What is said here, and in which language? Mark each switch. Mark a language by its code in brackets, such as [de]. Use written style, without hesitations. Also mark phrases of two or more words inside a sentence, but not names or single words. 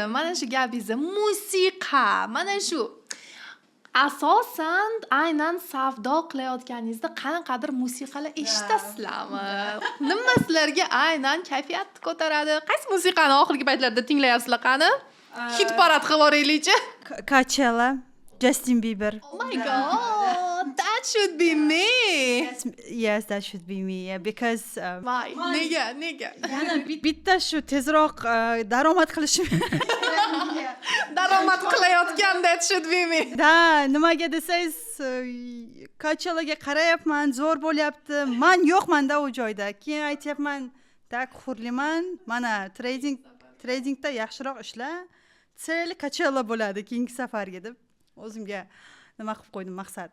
[uz] Mana shu gapingizni, musiqa, mana shu asosan aynan savdo qilayotganingizda qanaqadir musiqalar eshitasizlarmi? Nima sizlarga aynan kayfiyatni ko'taradi? Qaysi musiqani oxirgi paytlarda tinglayapsizlar qani? Hit parad qilib yuboraylikchi. Coachella, Justin Bieber. [en] Oh my god, that should be me. Yes, that should be me. Yeah, because [uz] Voy, nega? yana bitta shu tezroq daromad qilishim. Daromad qilayotgan [en] that should be me. [uz] Da, nimaga desangiz, Coachellaga qarayapman, zo'r bo'lyapti. Men yo'qman-da u joyda. Keyin aytyapman, tak Hurliman, mana tradingda yaxshiroq ishla. Tsel Coachella bo'ladi keyingi safarga deb o'zimga nima qilib qo'ydim maqsad.